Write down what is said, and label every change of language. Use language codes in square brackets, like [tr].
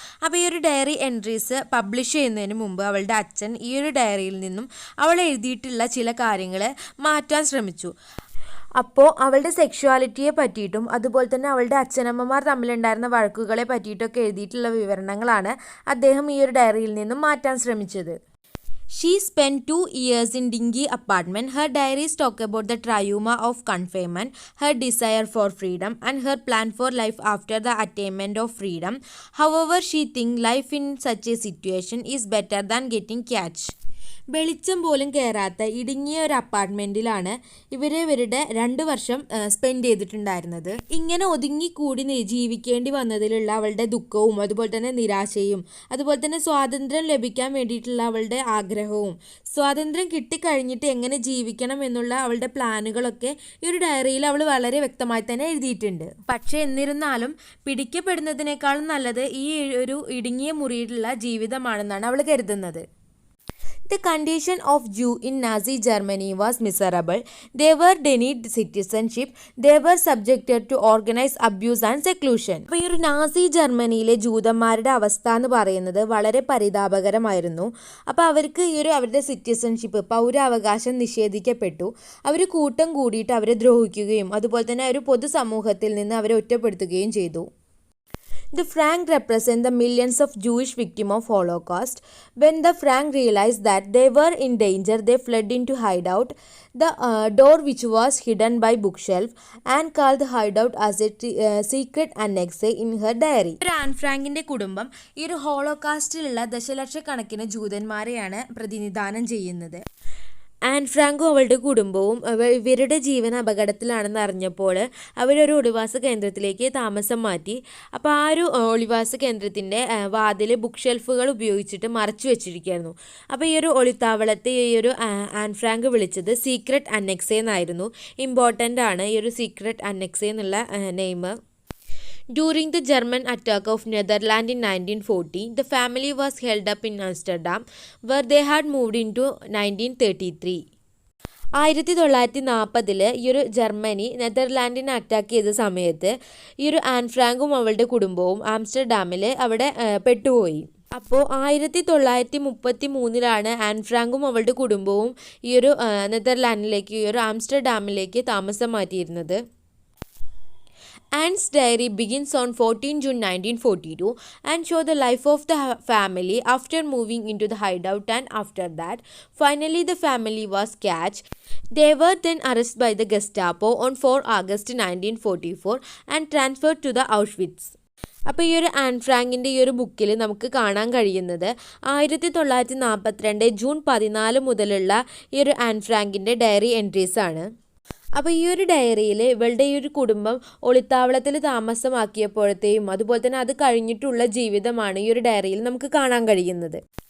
[ml] അപ്പോൾ ഈ ഒരു ഡയറി എൻട്രീസ് പബ്ലിഷ് ചെയ്യുന്നതിന് മുമ്പ് അവളുടെ അച്ഛൻ ഈ ഒരു ഡയറിയിൽ നിന്നും അവൾ എഴുതിയിട്ടുള്ള ചില കാര്യങ്ങൾ മാറ്റാൻ ശ്രമിച്ചു. അപ്പോൾ അവളുടെ സെക്ഷുവാലിറ്റിയെ പറ്റിയിട്ടും അതുപോലെ തന്നെ അവളുടെ അച്ഛനമ്മമാർ തമ്മിലുണ്ടായിരുന്ന വഴക്കുകളെ പറ്റിയിട്ടൊക്കെ എഴുതിയിട്ടുള്ള വിവരണങ്ങളാണ് അദ്ദേഹം ഈ ഒരു ഡയറിയിൽ നിന്നും മാറ്റാൻ ശ്രമിച്ചത്. [en] She spent 2 years in dingy apartment. Her diaries talk about the trauma of confinement, her desire for freedom, and her plan for life after the attainment of freedom. However, she thinks life in such a situation is better than getting catch. [ml] വെളിച്ചം പോലും കയറാത്ത ഇടുങ്ങിയ ഒരു അപ്പാർട്ട്മെൻറ്റിലാണ് ഇവരുടെ 2 വർഷം spend ചെയ്തിട്ടുണ്ടായിരുന്നത്. ഇങ്ങനെ ഒതുങ്ങിക്കൂടി ജീവിക്കേണ്ടി വന്നതിലുള്ള അവളുടെ ദുഃഖവും അതുപോലെ തന്നെ നിരാശയും അതുപോലെ തന്നെ സ്വാതന്ത്ര്യം ലഭിക്കാൻ വേണ്ടിയിട്ടുള്ള അവളുടെ ആഗ്രഹവും സ്വാതന്ത്ര്യം കിട്ടിക്കഴിഞ്ഞിട്ട് എങ്ങനെ ജീവിക്കണം എന്നുള്ള അവളുടെ പ്ലാനുകളൊക്കെ ഈ ഒരു ഡയറിയിൽ അവൾ വളരെ വ്യക്തമായി തന്നെ എഴുതിയിട്ടുണ്ട്. പക്ഷേ എന്നിരുന്നാലും പിടിക്കപ്പെടുന്നതിനേക്കാളും നല്ലത് ഈ ഒരു ഇടുങ്ങിയ മുറിയിലുള്ള ജീവിതമാണെന്നാണ് അവൾ കരുതുന്നത്. [en] The condition of Jew in Nazi Germany was miserable. They were denied citizenship. They were subjected to organized abuse and seclusion. [ml] അപ്പോൾ ഈ ഒരു നാസി ജർമ്മനിയിലെ ജൂതന്മാരുടെ അവസ്ഥ എന്ന് പറയുന്നത് വളരെ പരിതാപകരമായിരുന്നു. അപ്പോൾ അവർക്ക് ഈ ഒരു അവരുടെ സിറ്റിസൺഷിപ്പ് പൗരാവകാശം നിഷേധിക്കപ്പെട്ടു. അവർ കൂട്ടം കൂടിയിട്ട് അവരെ ദ്രോഹിക്കുകയും അതുപോലെ തന്നെ ഒരു പൊതുസമൂഹത്തിൽ നിന്ന് അവരെ ഒറ്റപ്പെടുത്തുകയും ചെയ്തു. [en] The Frank represent the millions of Jewish victims of Holocaust. When the Frank realized that they were in danger, they fled into hideout. The door which was hidden by bookshelf and called the hideout as a secret annex in her diary. [ml] An ഫ്രാങ്കിന്റെ കുടുംബം ഈ ഒരു ഹോളോകാസ്റ്റിലുള്ള ദശലക്ഷക്കണക്കിന് ജൂതന്മാരെയാണ് പ്രതിനിധാനം ചെയ്യുന്നത്. An ഫ്രാങ്കും അവളുടെ കുടുംബവും ഇവരുടെ ജീവൻ അപകടത്തിലാണെന്ന് അറിഞ്ഞപ്പോൾ അവരൊരു ഒളിവാസ കേന്ദ്രത്തിലേക്ക് താമസം മാറ്റി. അപ്പോൾ ആ ഒരു ഒളിവാസ കേന്ദ്രത്തിൻ്റെ വാതിൽ ബുക്ക് ഷെൽഫുകൾ ഉപയോഗിച്ചിട്ട് മറച്ചു വെച്ചിരിക്കുകയായിരുന്നു. അപ്പോൾ ഈ ഒരു ഒളിത്താവളത്തെ ഈ ഒരു ആൻ ഫ്രാങ്ക് വിളിച്ചത് സീക്രട്ട് അന്നെക്സേ എന്നായിരുന്നു. ഇമ്പോർട്ടൻ്റ് ആണ് ഈ ഒരു സീക്രട്ട് അന്നെക്സേ എന്നുള്ള name. [en] During the German attack of Netherlands in 1940, the family was held up in Amsterdam, where they had moved into 1933. [ml] 1940 ഈ ഒരു ജർമ്മനി നെതർലാൻഡിനെ അറ്റാക്ക് ചെയ്ത സമയത്ത് ഈ ഒരു ആൻ ഫ്രാങ്കും അവളുടെ കുടുംബവും ആംസ്റ്റർഡാമിൽ അവിടെ പെട്ടുപോയി. അപ്പോൾ 1933 ആൻ ഫ്രാങ്കും അവളുടെ കുടുംബവും ഈ ഒരു നെതർലാൻഡിലേക്ക് ഈ ഒരു ആംസ്റ്റർഡാമിലേക്ക് താമസം മാറ്റിയിരുന്നത്. [en] Anne's diary begins on 14 June 1942 and shows the life of the family after moving into the hideout, and after that, finally the family was catched. They were then arrested by the Gestapo on 4 August 1944 and transferred to the Auschwitz. [ml] അപ്പോൾ ഈ ഒരു an ഫ്രാങ്കിൻ്റെ ഈ ഒരു ബുക്കിൽ നമുക്ക് കാണാൻ കഴിയുന്നത് 1942 June 14 മുതലുള്ള ഈ ഒരു ആൻ ഫ്രാങ്കിൻ്റെ ഡയറി എൻട്രീസ് ആണ്. അപ്പോൾ ഈ ഒരു ഡയറിയിൽ ഇവളുടെ ഈ ഒരു കുടുംബം ഒളിത്താവളത്തിൽ താമസമാക്കിയപ്പോഴത്തെയും അതുപോലെ തന്നെ അത് കഴിഞ്ഞിട്ടുള്ള ജീവിതമാണ് ഈ ഒരു ഡയറിയിൽ നമുക്ക് കാണാൻ കഴിയുന്നത്.